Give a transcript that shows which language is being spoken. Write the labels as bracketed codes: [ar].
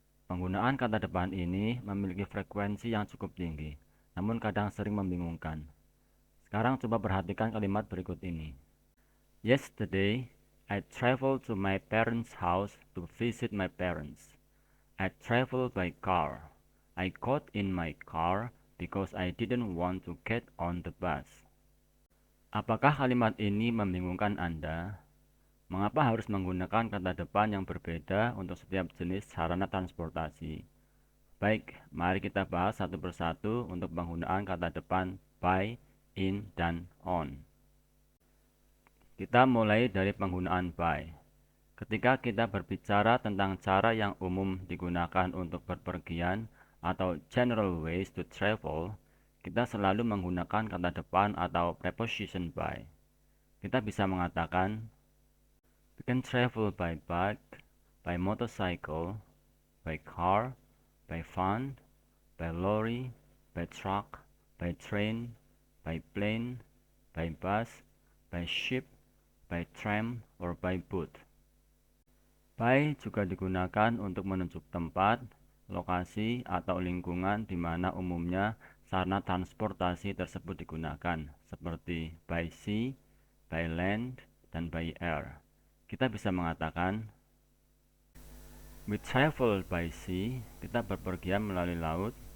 [id] Penggunaan kata depan ini memiliki frekuensi yang cukup tinggi, namun kadang sering membingungkan. Sekarang coba perhatikan kalimat berikut ini. [en] Yesterday, I traveled to my parents' house to visit my parents. I traveled by car. I got in my car because I didn't want to get on the bus. [id] Apakah kalimat ini membingungkan Anda? Mengapa harus menggunakan kata depan yang berbeda untuk setiap jenis sarana transportasi? Baik, mari kita bahas satu persatu untuk penggunaan kata depan by, in, dan on. Kita mulai dari penggunaan by. Ketika kita berbicara tentang cara yang umum digunakan untuk berpergian atau [en] general ways to travel, [id] kita selalu menggunakan kata depan atau preposition by. Kita bisa mengatakan, [en] we can travel by bike, by motorcycle, by car, by van, by lorry, by truck, by train, by plane, by bus, by ship, by tram, or by boat. [id] By juga digunakan untuk menunjuk tempat, lokasi, atau lingkungan di mana umumnya sarana transportasi tersebut digunakan, seperti by sea, by land, dan by air. Kita bisa mengatakan, [en] we travel by sea, [id] kita berpergian melalui laut.